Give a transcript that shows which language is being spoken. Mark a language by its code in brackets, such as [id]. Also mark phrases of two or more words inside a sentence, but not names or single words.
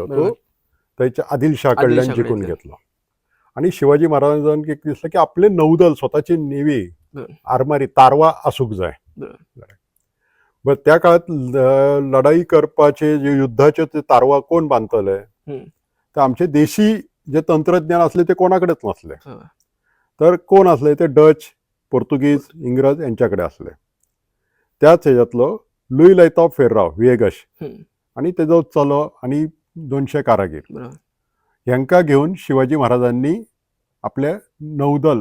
[kok] तो थंयच्या आदिलशाह कडल्यान जिंकून घेतलो. आणि शिवाजी महाराजांक एक दिसलें की आपले नौदल स्वताची नेवी आरमारी तारवा आसूंक जाय. बट त्या काळात लढाई करपाचे जे युद्धाचे ते तारवा कोण बांधतले तर आमचे देशी जे तंत्रज्ञान असले ते कोणाकडेच नसले. तर कोण असले ते डच, पोर्तुगीज, इंग्रज यांच्याकडे असले. त्याच ह्याच्यातलो लुई लैताव फेर्राव विएगश आणि तेजो चलो आणि 200 कारागीर ह्यांका घेऊन शिवाजी महाराजांनी आपले नौदल